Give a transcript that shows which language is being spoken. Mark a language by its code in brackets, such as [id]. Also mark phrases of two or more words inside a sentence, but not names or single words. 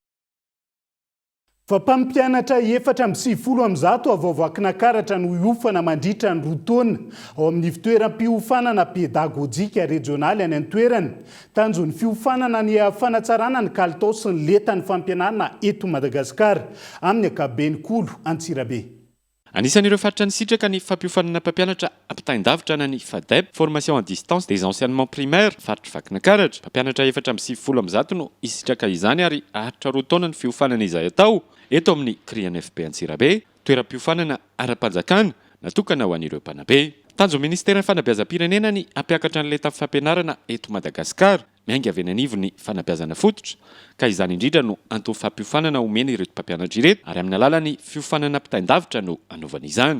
[mg] Fa mpampianatra 770 avoavoakina karatra no hiofana mandritra ny 2 taona ao amin'ny fitoeram-piofanana pedagojika regionaly any an-toerana tanjon'ny fiofanana ny fanatsarana ny kalitao sy ny letan'ny fampianarana eto Madagasikara amin'ny ankabeny kolo Antsirabe. Anisan'ireo faritra nisitraka ny fampiofanana mpampianatra ampitaindavitra na ny FADEP, [fr] formation à distance des enseignements primaires, [mg] faritra Vakinakaratra. Mpampianatra 410 no isitraka izany ary ahatra 2 taona ny fiofanana izay atao eto amin'ny CRIANFP Antsirabe, toeram-piofanana ara-panjakana natokana ho an'ireo mpanabe. Tanjo ministera fanabeazam-pirenena ny ampiakatra n'ilay tafiky fampianarana eto Madagasikara, miainga avy an'ivo ny fanabeazana fototra, ka izany indrindra no antony fampiofanana omena ireto mpampianatra ireto, ary amin'ny alalan'ny fiofanana ampitaindavitra no anaovana izany.